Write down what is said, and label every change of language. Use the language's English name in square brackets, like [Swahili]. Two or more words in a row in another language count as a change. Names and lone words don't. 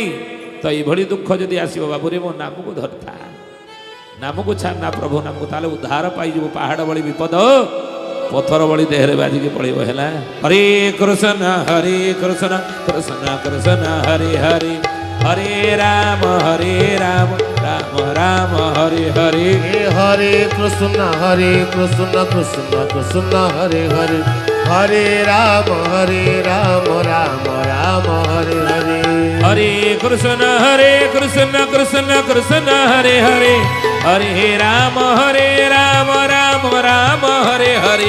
[Odia] ତ ଏଭଳି ଦୁଃଖ ଯଦି ଆସିବ, ବାବୁରେ ମୋ ନାମକୁ ଧରିଥା, ନାମକୁ ଛାଡ଼ ନା ପ୍ରଭୁ ନାମକୁ, ତାହେଲେ ଉଦ୍ଧାର ପାଇଯିବ। ପାହାଡ଼ ଭଳି ବିପଦ ପଥର ଭଳି ଦେହରେ ବାଜିକି ପଳେଇବ। [Sanskrit] ହେଲା ହରେ କୃଷ୍ଣ କୃଷ୍ଣ କୃଷ୍ଣ ହରେ ହରେ ହରେ ରାମ ରାମ ରାମ ହରେ ହରେ हरे कृष्ण कृष्ण कृष्ण हरे हरे हरे राम राम राम हरे हरे हरे कृष्ण कृष्ण कृष्ण हरे हरे हरे राम राम राम हरे हरे